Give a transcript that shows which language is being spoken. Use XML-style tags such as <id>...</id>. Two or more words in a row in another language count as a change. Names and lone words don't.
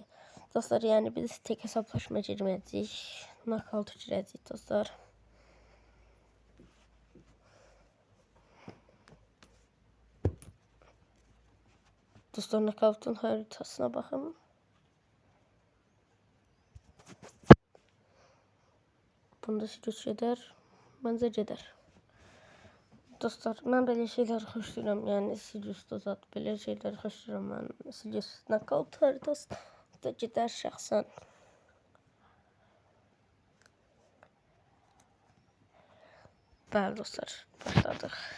<az>Dostlar yani biz tek hesaplaşma girməyəcəyik. Knockout girəcəyik dostlar.</az> <tr>Dostlar knockout'un haritasına bakın.</tr> <az>Bunda Sirius gedər. Məncə gedər. Dostlar, mən belə şeylər xoşlayıram. Yəni Sidious zat belə şeylər xoşlayıram mən. Sidious knockout haritası da gedər şəxsən. Bəli dostlar, başladıq.</az>